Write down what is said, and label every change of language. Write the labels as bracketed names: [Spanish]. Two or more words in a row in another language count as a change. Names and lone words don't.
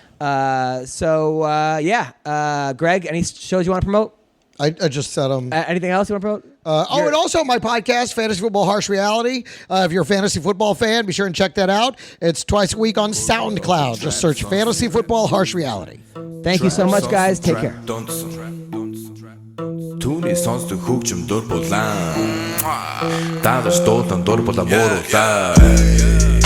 [English] Greg, any shows you want to promote? I just said anything else you want to promote? And also my podcast, Fantasy Football Harsh Reality. If you're a fantasy football fan, be sure and check that out. It's twice a week on SoundCloud. Just search Fantasy Football Harsh Reality. Thank you so much, guys. Take care. [Mongolian] Түүний сонсдог хөгжим дур булаан. Даавар дуудан дур булаа мууруулаа.